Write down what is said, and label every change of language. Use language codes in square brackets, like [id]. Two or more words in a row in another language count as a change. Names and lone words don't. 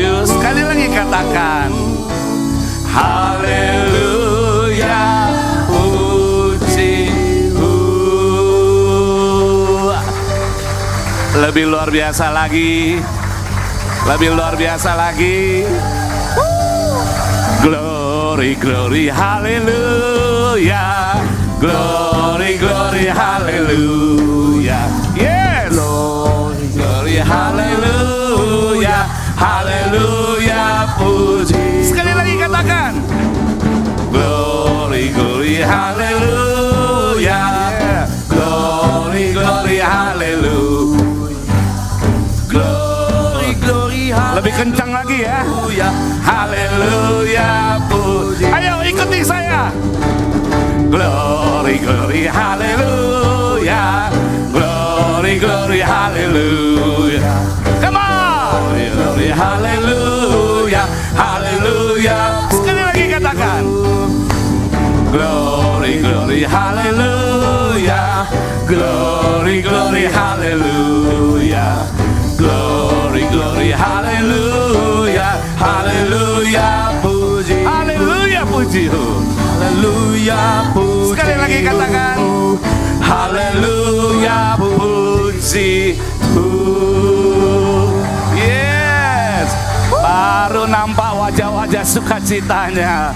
[id] Sekali lagi katakan, haleluya, puji. Lebih luar biasa lagi, lebih luar biasa lagi. [en] Glory, glory, haleluya, glory, glory, haleluya. Yes. Glory, glory, haleluya, haleluya, [id] puji. Sekali lagi katakan. [en] Glory, glory, haleluya, glory, glory, haleluya. Glory, glory, haleluya. [id] Lebih kencang lagi ya. Haleluya, puji. Ayo ikuti saya. [en] Glory, glory, haleluya, glory, glory, haleluya. Come on, glory, glory, haleluya, haleluya. [id] Sekali lagi katakan, [en] glory, glory, haleluya, glory, glory, haleluya, glory, glory, haleluya, haleluya, [id] puji, haleluya, puji. Haleluya, puji. Sekali lagi katakan, haleluya, puji. Yes, baru nampak wajah-wajah sukacitanya.